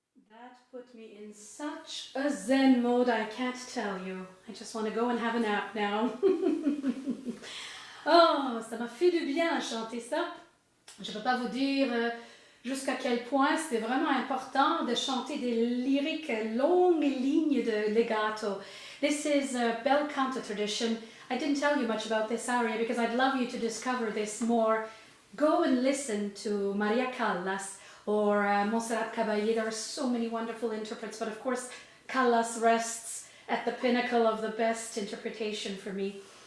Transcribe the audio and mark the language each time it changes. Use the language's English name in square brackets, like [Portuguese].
[English] That put me in such a zen mode, I can't tell you. I just want to go and have a nap now. [French] Oh, ça m'a fait du bien chanter ça. Je ne peux pas vous dire jusqu'à quel point c'était vraiment important de chanter des lyriques longues lignes de legato. [English] This is a bel canto tradition. I didn't tell you much about this aria because I'd love you to discover this more. Go and listen to Maria Callas or Montserrat Caballé. There are so many wonderful interprets, but of course Callas rests at the pinnacle of the best interpretation for me.